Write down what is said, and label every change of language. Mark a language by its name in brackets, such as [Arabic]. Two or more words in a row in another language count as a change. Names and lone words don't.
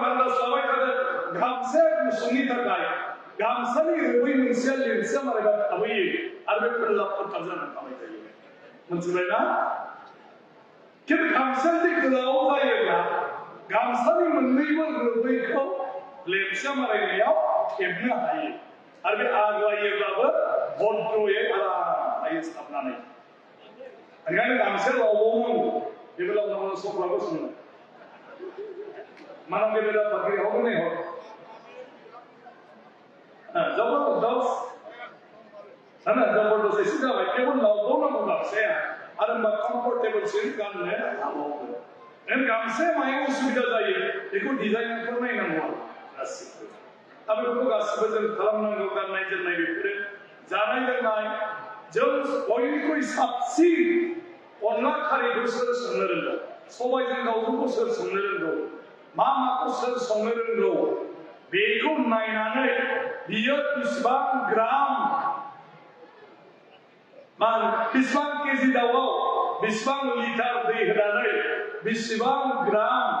[Bodo] आन्दाज लाबाय थादों गामसाया गुसुंनि थाखाय गामसानि रुबै मोनसेया लेन्सआ मारैबा थाबोयो आरो बे फोरलाब फोथाब जानानै थाबाय थायो मोनथिबायना खिन्थु गामसाया जुदि गोलाव जायोब्ला गामसानि मोननैबो रुबैखौ लेन्सआ मारायनायाव खेबनो हायो आरो बे आग्लायोब्लाबो भद्रयै आराम हायो सिथाबनानै ओंखायनो गामसाया लावबावनांगौ बेबो लावनांगौ सफ्राबो सोङो [Hindi] मानव के बेटा फकीर हो नहीं हो जबरदस्त है ना जबरदस्त ऐसी [Bodo] जाबाय केवल लावबावनांगौ गामसाया आरो मा कम्फर्टेबल सिन गाननो हाबावगोन नों गामसाया मायाव उसुबिदा जायो बेखौ डिजाइनफोर नायनांगौ आरो गासिबो दा बेफोरखौ गासिबो जों खालामनांगौ गाननाय जोमनाय बेफोरो जानाय लोंनाय जों बयनिख्रुइ साबसिन अनला खारैखौ सोर संनो रोंगौ सबायजों दाउजोंखौ सोर संनो रोंगौ माखौ सोर संनो रोंगौ बेखौ नायनानै बियो बेसेबां ग्राम बेसेबां केजि दाउआव बेसेबां लिटार दै होनानै बेसेबां ग्राम